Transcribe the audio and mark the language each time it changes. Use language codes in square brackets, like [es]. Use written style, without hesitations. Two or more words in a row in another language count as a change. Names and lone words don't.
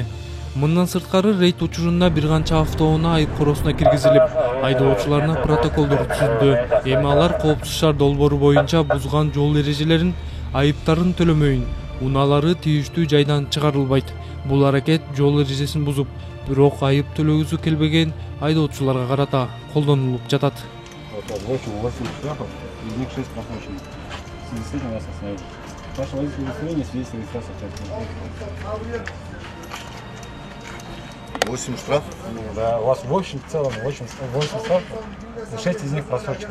[ky] Мындан сырткары рейд учурунда бир канча автоунаа айып коросуна киргизилип, айдоочуларына протоколдор түзүлдү. Эми алар Коопсуз шаар долбоору боюнча бузган жол эрежелерин айыптарын төлөмөйүн, унаалары тийиштүү жайдан чыгарылбайт. Бул аракет жол эрежесин бузуп, бирок айып төлөгүсү келбеген айдоочуларга карата колдонулуп жатат. [ru] Восемь штрафов? Да, у вас в общем в целом 8 штрафов, 6 из них просрочены.